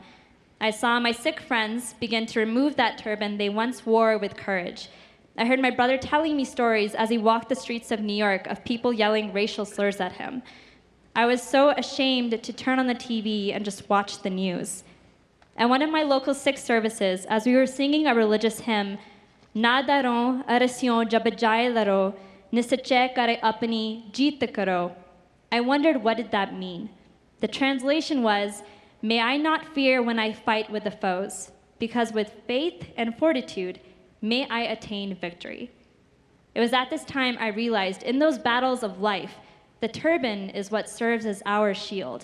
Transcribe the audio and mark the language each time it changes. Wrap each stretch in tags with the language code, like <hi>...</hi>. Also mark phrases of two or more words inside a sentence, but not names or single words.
<en>I saw my Sikh friends begin to remove that turban they once wore with courage. I heard my brother telling me stories as he walked the streets of New York of people yelling racial slurs at him. I was so ashamed to turn on the TV and just watch the news. At one of my local Sikh services, as we were singing a religious hymn,</en> <pa>"ਨ ਡਰੋਂ ਅਰਿ ਸਿਉਂ ਜਬ ਜਾਇ ਲਰੋਂ, ਨਿਸਚੈ ਕਰਿ ਅਪੁਨੀ ਜੀਤ ਕਰੋਂ,"</pa> <en>I wondered, what did that mean? The translation was, "May I not fear when I fight with the foes, because with faith and fortitude, may I attain victory." It was at this time I realized in those battles of life, the turban is what serves as our shield.</en>